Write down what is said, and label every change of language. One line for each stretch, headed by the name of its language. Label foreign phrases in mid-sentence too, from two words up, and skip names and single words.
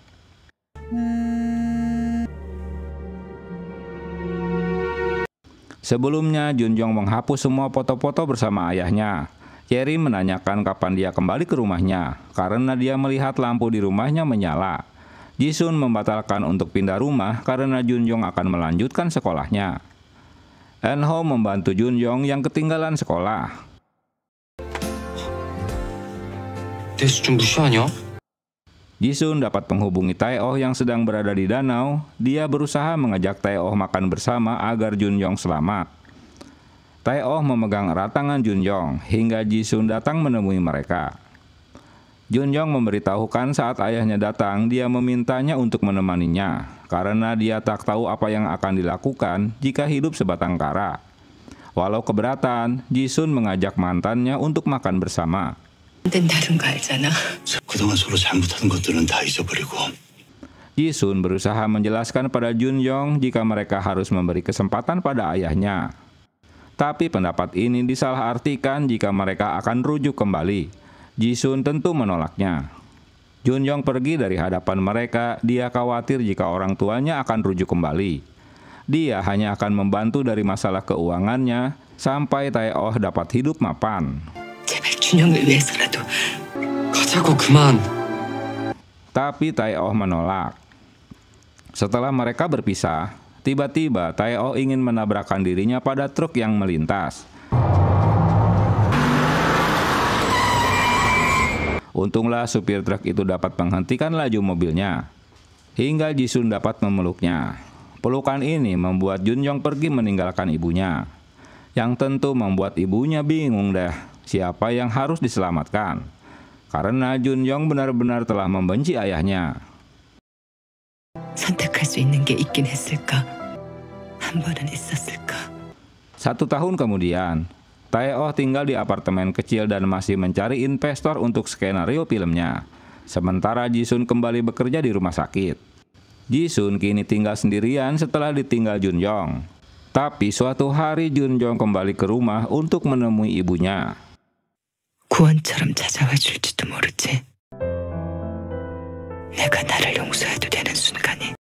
Indonesian: Sebelumnya, Junjong menghapus semua foto-foto bersama ayahnya. Cherry menanyakan kapan dia kembali ke rumahnya, karena dia melihat lampu di rumahnya menyala. Jisun membatalkan untuk pindah rumah karena Junjong akan melanjutkan sekolahnya. Eun-ho membantu Junjong yang ketinggalan sekolah.
Korean: 내 수준 무시하냐?
Indonesian: Jisun dapat menghubungi Tae-oh yang sedang berada di danau. Dia berusaha mengajak Tae-oh makan bersama agar Junjong selamat. Tae-oh memegang erat tangan Junjong hingga Jisun datang menemui mereka. Junjong memberitahukan saat ayahnya datang, dia memintanya untuk menemaninya karena dia tak tahu apa yang akan dilakukan jika hidup sebatang kara. Walau keberatan, Jisun mengajak mantannya untuk makan bersama.
Korean: 된다는 거 알잖아. 그동안 서로 잘못한 것들은 다 잊어버리고.
Indonesian: Jisun berusaha menjelaskan pada Junjong jika mereka harus memberi kesempatan pada ayahnya. Tapi pendapat ini disalahartikan jika mereka akan rujuk kembali. Jisun tentu menolaknya. Junjong pergi dari hadapan mereka, dia khawatir jika orang tuanya akan rujuk kembali. Dia hanya akan membantu dari masalah keuangannya sampai Tae-oh dapat hidup mapan.
Korean: 제발 준영을 위해서라도 가자고 그만.
Indonesian: Tapi Tae-oh menolak. Setelah mereka berpisah, tiba-tiba Tae-oh ingin menabrakkan dirinya pada truk yang melintas. Untunglah supir truk itu dapat menghentikan laju mobilnya, hingga Jisun dapat memeluknya. Pelukan ini membuat Junjong pergi meninggalkan ibunya, yang tentu membuat ibunya bingung deh siapa yang harus diselamatkan. Karena Junjong benar-benar telah membenci ayahnya.
Korean: 선택할 수 있는 게 있긴 했을까? 한 번은 있었을까?
Indonesian: 1 tahun kemudian, Tae-oh tinggal di apartemen kecil dan masih mencari investor untuk skenario filmnya. Sementara Jisun kembali bekerja di rumah sakit. Jisun kini tinggal sendirian setelah ditinggal Junjong. Tapi suatu hari Junjong kembali ke rumah untuk menemui ibunya.
Korean: 구원처럼 찾아와 줄지도 모르지. 내가 나를 용서해도 되는 순간이